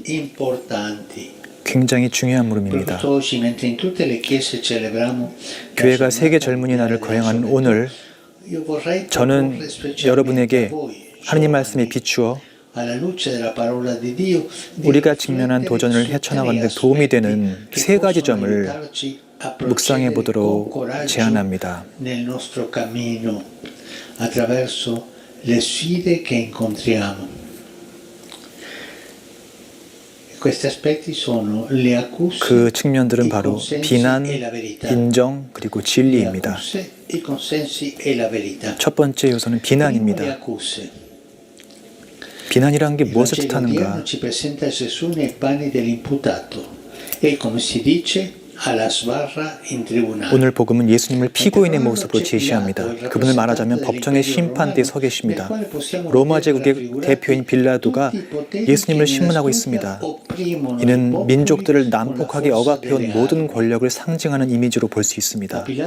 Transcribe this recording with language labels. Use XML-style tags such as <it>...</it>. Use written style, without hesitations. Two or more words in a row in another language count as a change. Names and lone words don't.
<ko>굉장히 중요한 물음입니다. 교회가 세계 젊은이 날을 거행하는 오늘, 저는 여러분에게 하느님 말씀에 비추어 우리가 직면한 도전을 헤쳐나가는 데 도움이 되는 세 가지 점을 묵상해 보도록 제안합니다.</ko> <it>Le sfide che incontriamo. Questi aspetti sono le accuse,</it> <ko>그 측면들은 바로 비난, 인정, 그리고 진리입니다. 첫 번째 요소는 비난입니다. 비난이란 게 무엇을 뜻하는가?</ko> <it>alla sbarra in tribunale.</it> <ko>오늘 복음은 예수님을 피고인의 모습으로 제시합니다. 그분을 말하자면 법정의 심판대에 서 계십니다. 로마 제국의 대표인 빌라도가 예수님을 신문하고 있습니다. 이는 민족들을 난폭하게 억압해온 모든 권력을 상징하는 이미지로 볼 수 있습니다.</ko>